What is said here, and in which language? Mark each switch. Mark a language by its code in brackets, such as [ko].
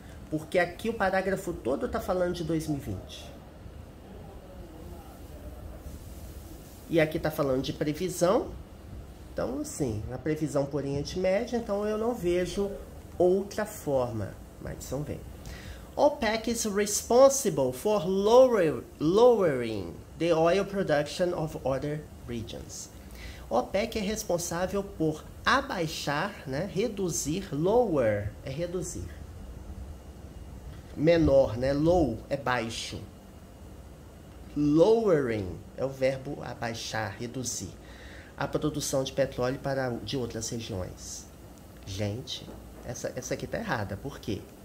[pt] Porque aqui o parágrafo todo está falando de 2020. E aqui está falando de previsão. Então, assim, a previsão por Oriente Médio, então eu não vejo outra forma. Mas vamos ver. [en] OPEC is responsible for lowering the oil production of other regions. [pt] OPEC é responsável por abaixar, né, reduzir, lower é reduzir. Menor, né, low é baixo. Lowering é o verbo abaixar, reduzir. A produção de petróleo de outras regiões. Gente, essa aqui tá errada. Por quê?